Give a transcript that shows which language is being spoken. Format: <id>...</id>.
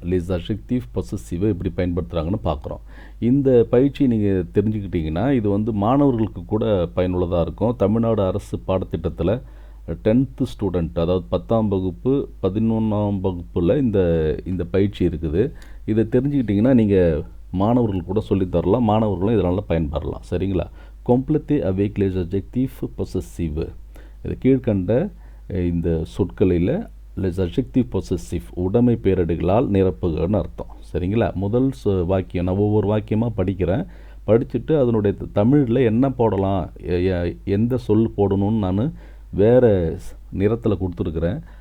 <ta>Less adjective பொசசிவை எப்படி பயன்படுத்துகிறாங்கன்னு பார்க்குறோம். இந்த பயிற்சி நீங்கள் தெரிஞ்சுக்கிட்டிங்கன்னா இது மாணவர்களுக்கு கூட பயனுள்ளதாக இருக்கும். தமிழ்நாடு அரசு பாடத்திட்டத்தில் 10th ஸ்டூடெண்ட் அதாவது 10ஆம் வகுப்பு 11ஆம் வகுப்பில் இந்த பயிற்சி இருக்குது. இதை தெரிஞ்சுக்கிட்டிங்கன்னா நீங்கள் மாணவர்கள் கூட சொல்லித்தரலாம். மாணவர்களும் இதனால் பயன்பெறலாம். சரிங்களா?</ta> <fr>compléter avec les adjectifs possessifs.</fr> <ta>இது கீழ்கண்ட இந்த சொற்களில்</ta> <fr>les adjectifs possessifs</fr> <ta>உடைமை பேரடைகளால் நிரப்புகன்னு அர்த்தம். சரிங்களா? முதல் வாக்கியம் நான் ஒவ்வொரு வாக்கியமாக படிக்கிறேன். படிச்சுட்டு அதனுடைய தமிழில் என்ன போடலாம் எந்த சொல் போடணும்னு நான் வேறு நிறத்தில் கொடுத்துருக்குறேன்.</ta>